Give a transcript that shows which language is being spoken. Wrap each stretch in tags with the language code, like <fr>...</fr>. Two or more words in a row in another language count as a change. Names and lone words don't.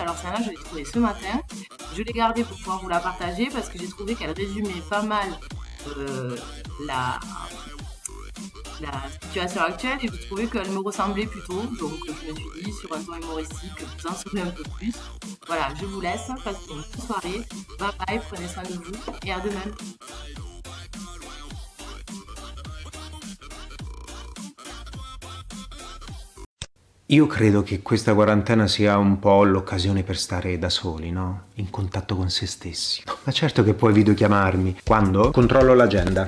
<fr>Alors celle-là je l'ai trouvée ce matin. Je l'ai gardée pour pouvoir vous la partager parce que j'ai trouvé qu'elle résumait pas mal la situation actuelle et je trouvais qu'elle me ressemblait plutôt. Donc je me suis dit sur un ton humoristique, vous en saurez un peu plus. Voilà, je vous laisse, passez une bonne soirée.</fr> <en>Bye bye,</en> <fr>prenez soin de vous et à demain.</fr> <it>Io credo che questa quarantena sia un po' l'occasione per stare da soli, no? In contatto con se stessi. Ma certo che puoi videochiamarmi. Quando? Controllo l'agenda.</it>